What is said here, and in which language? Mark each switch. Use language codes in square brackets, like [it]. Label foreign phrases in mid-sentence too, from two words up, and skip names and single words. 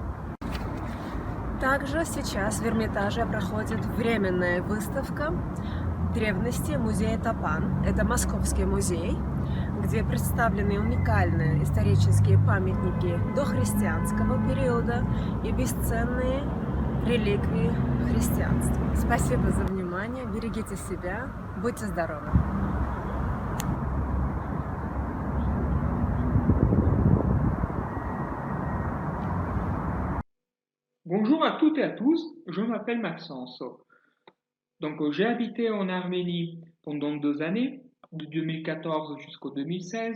[ru] Также сейчас в Эрмитаже проходит временная выставка древности музея Топан. Это московский музей, где представлены уникальные исторические памятники дохристианского периода и бесценные реликвии христианства. Спасибо за внимание, берегите себя, будьте здоровы! [fr] Bonjour à toutes et à tous, je m'appelle Maxence. Donc j'ai habité en Arménie pendant 2 années, de 2014 jusqu'au 2016.